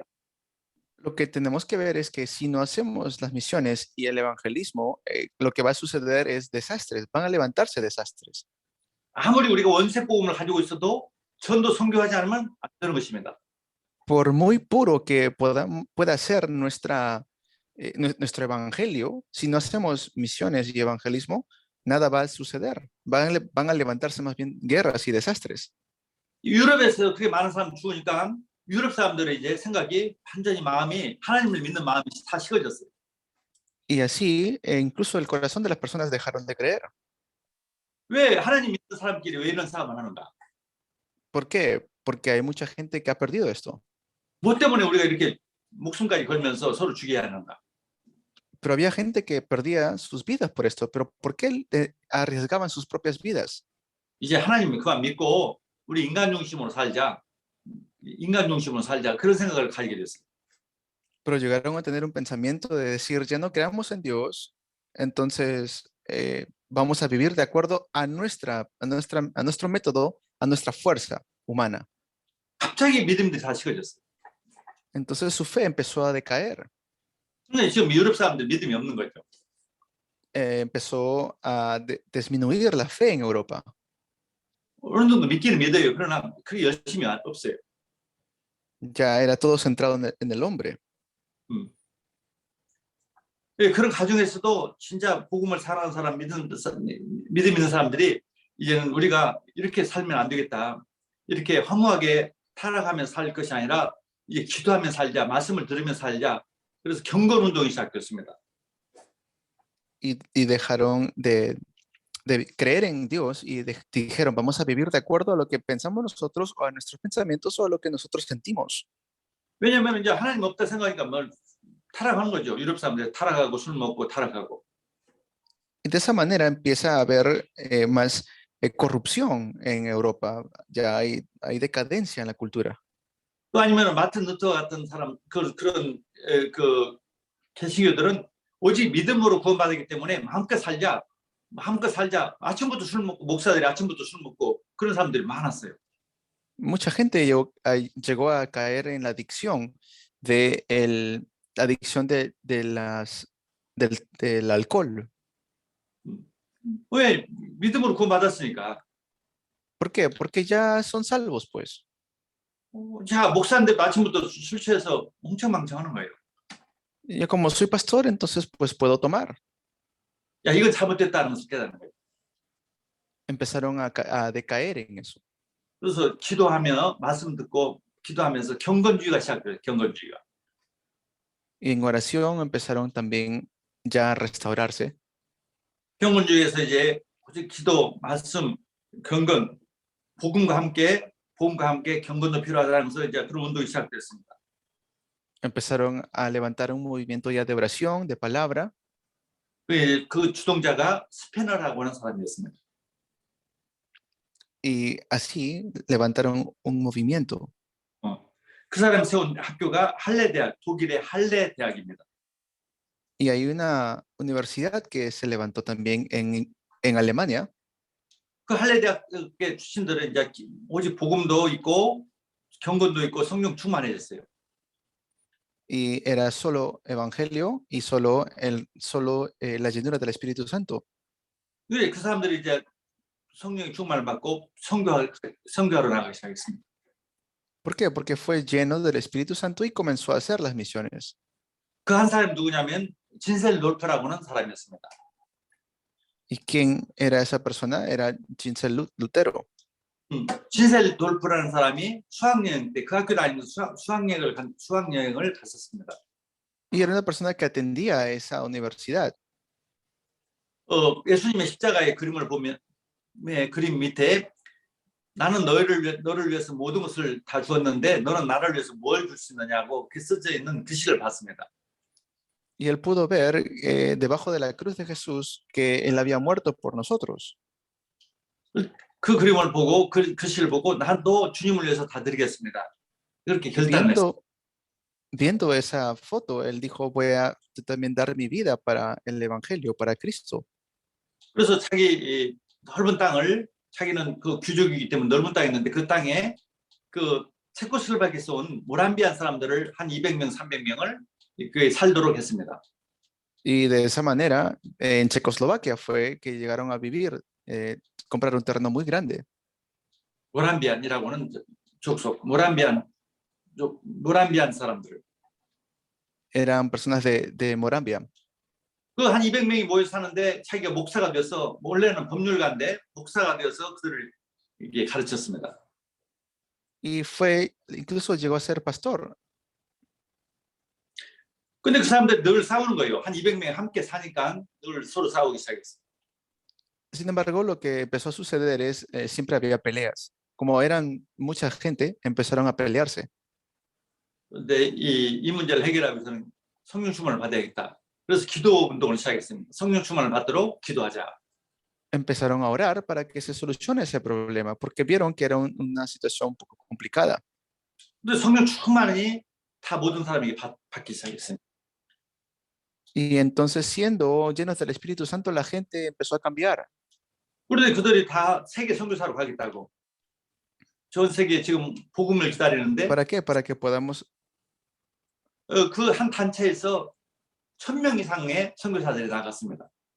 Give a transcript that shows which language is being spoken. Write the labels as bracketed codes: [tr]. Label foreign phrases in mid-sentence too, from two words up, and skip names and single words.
[es] Lo que tenemos que ver es que si no hacemos las misiones y el evangelismo, lo que va a suceder es desastres, van a levantarse desastres. [ko] 아무리 우리가 원색 복음을 가지고 있어도 전도 선교하지 않으면 안 되는 것입니다. [es] Por muy puro que pueda ser nuestro evangelio, si no hacemos misiones y evangelismo, nada va a suceder. Van a levantarse más bien guerras y desastres. [ko] 유럽에서 그렇게 많은 사람 죽으니까 유럽 사람들의 이제 생각이 완전히 하나님을 믿는 마음이 다 식어졌어요. [es] Y así, incluso el corazón de las personas dejaron de creer. [ko] 왜 하나님 믿는 사람끼리 왜 이런 싸움을 하는가? [es] ¿Por qué? Porque hay mucha gente que ha perdido esto. [ko] 뭐 때문에 우리가 이렇게 목숨까지 걸면서 서로 죽여야 하는가? [es] Pero había gente que perdía sus vidas por esto. Pero ¿por qué arriesgaban sus propias vidas? [ko] 이제 하나님 그만 믿고 우리 인간 중심으로 살자. 인간 중심으로 살자. 그런 생각을 가지게 됐어요. [es] Pero llegaron a tener un pensamiento de decir, ya no creamos en Dios, entonces vamos a vivir de acuerdo a nuestro método, a nuestra fuerza humana. [ko] 갑자기 믿음들이 다 식어졌어요. [es] Entonces su fe empezó a decaer. [ko] 근데 지금 유럽 사람들 믿음이 없는 거죠. [es] Empezó a disminuir la fe en Europa. [ko] 어느 정도 믿기는 믿어요. 그러나 그게 열심히 없어요. [es] Ya era todo centrado en el hombre. [ko] 예, 그런 가정에서도 진짜 복음을 사랑하는 사람, 믿음 있는 사람들이 이제는 우리가 이렇게 살면 안 되겠다. 이렇게 허무하게 타락하면서 살 것이 아니라 이제 기도하며 살자, 말씀을 들으며 살자. 그래서 경건 운동이 시작됐습니다. [es] Y dejaron de creer en Dios y dijeron, vamos a vivir de acuerdo a lo que pensamos nosotros o a nuestros pensamientos o a lo que nosotros sentimos. [ko] 왜냐하면 이제 하나님 없다 생각하니까 뭘 타락하는 거죠. 유럽 사람들 타락하고 술 먹고 타락하고. [es] Y de esa manera empieza a haber más corrupción en Europa. Ya hay decadencia en la cultura. [ko] 또 아니면 마틴 루터 같은 사람 그런 개신교들은 오직 믿음으로 구원받았기 때문에 마음껏 살자. 아침부터 술 먹고 목사들이 아침부터 술 먹고 그런 사람들이 많았어요. [es] Mucha gente llegó a caer en la adicción del alcohol. [ko] 왜 믿음으로 구원받았으니까. [es] ¿Por qué? Porque ya son salvos, pues. [ko] 자, 목사인데도 아침부터 술 취해서 엉청망청하는 거예요. [es] Yo como soy pastor, entonces pues puedo tomar. [ko] 야, 이건 잘못됐다는 것을 깨닫는 거예요. [es] Empezaron a decaer en eso. [ko] 그래서 기도하며 말씀 듣고 기도하면서 경건주의가 시작돼요. 경건주의가. [es] Y en oración empezaron también ya a restaurarse. [ko] 경건주의에서 이제 기도, 말씀, 경건, 복음과 함께 경건도 필요하다면서 이제 그런 운동이 시작됐습니다. [es] Empezaron a levantar un movimiento ya de oración, de palabra. [ko] 그 주동자가 스페너라고 하는 사람이었습니다. [es] Y así levantaron un movimiento. [ko] 그 사람 세운 학교가 할레 대학, 독일의 할레 대학입니다. [es] Y hay una universidad que se levantó también en Alemania. [ko] 그 할레 대학의 출신들은 이제 오직 복음도 있고 경건도 있고 성령 충만해졌어요. [es] Y era solo evangelio y solo la llenura del Espíritu Santo. [ko] 그 사람들이 이제 성령의 충만을 받고 선교하러 나가기 시작했습니다. [es] ¿Por qué? Porque fue lleno del Espíritu Santo y comenzó a hacer las misiones. [ko] 그 한 사람이 누구냐면 진셀 놀프라고 하는 사람이었습니다. [es] ¿Y quién era esa persona? Era Ginsel Lutero. [ko] 진셀 놀프라는 사람이 수학여행 때 그 학교 다니면서 수학여행을 갔었습니다. [es] Y era una persona que atendía a esa universidad. [ko] 예수님의 십자가의 그림을 보면 그림 밑에 나는 너를 위해서 모든 것을 다 주었는데 너는 나를 위해서 뭘 줄 수 있느냐고 그 써져 있는 글씨를 봤습니다. [es] Y él pudo ver debajo de la cruz de Jesús que él había muerto por nosotros. [ko] 그 그림을 보고 그 글씨를 보고 나도 주님을 위해서 다 드리겠습니다. 그렇게 결단했어요. [es] Viendo esa foto, él dijo, voy a también dar mi vida para el evangelio, para Cristo. [ko] 그래서 자기 넓은 땅을 자기는 그 귀족이기 때문에 넓은 땅이 있는데 그 땅에 그 체코슬로바키아에서 온 모람비안 사람들을 한 200명, 300명을 그 살도록 했습니다. [es] Y de esa manera, en Checoslovaquia fue que llegaron a vivir, comprar un terreno muy grande. [ko] 모람비안이라고는 족속, 모람비안 사람들. [es] Eran personas de Morambia. [ko] 그 한 200명이 모여 사는데 자기가 목사가 되어서 원래는 법률가인데 목사가 되어서 그들을 이게 가르쳤습니다. [es] Y fue, incluso llegó a ser pastor. [ko] 근데 그 사람들이 늘 싸우는 거예요. 한 200명이 함께 사니까 늘 서로 싸우기 시작했어요. [es] Sin embargo, lo que empezó a suceder es siempre había peleas. Como eran mucha gente, empezaron a pelearse. [ko] 근데 이 문제를 해결하기 위해서는 성령 충만을 받아야겠다. 그래서 기도 운동을 시작했습니다. 성령 충만을 받도록 기도하자. [es] Empezaron a orar para que se solucione ese problema, porque vieron que era una situación un poco complicada. [ko] 근데 성령 충만이 다 모든 사람에게 받기 시작했습니다. [es] Y entonces, siendo llenos del Espíritu Santo, la gente empezó a cambiar. [ko] 그런데 그들이 다 세계 선교사로 가겠다고. 전 세계에 지금 복음을 기다리는데 [es] ¿Para qué? Para que podamos, [ko] 그 한 단체에서 1000명 이상의 선교사들이 나갔습니다.